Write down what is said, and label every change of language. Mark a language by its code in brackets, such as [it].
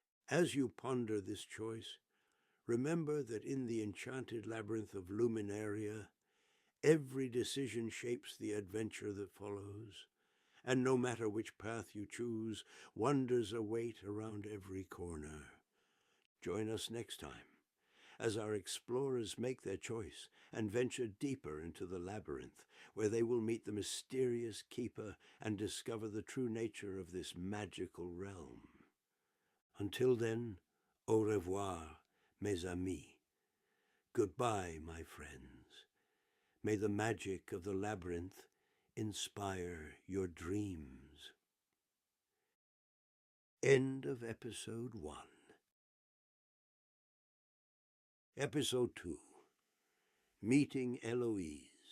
[en] As you ponder this choice, remember that in the enchanted labyrinth of Luminaria, every decision shapes the adventure that follows, and no matter which path you choose, wonders await around every corner. Join us next time as our explorers make their choice and venture deeper into the labyrinth, where they will meet the mysterious keeper and discover the true nature of this magical realm. Until then, [fr] au revoir, mes amis. [en] Goodbye, my friends. May the magic of the labyrinth inspire your dreams. End of episode 1. Episode 2. Meeting Éloïse.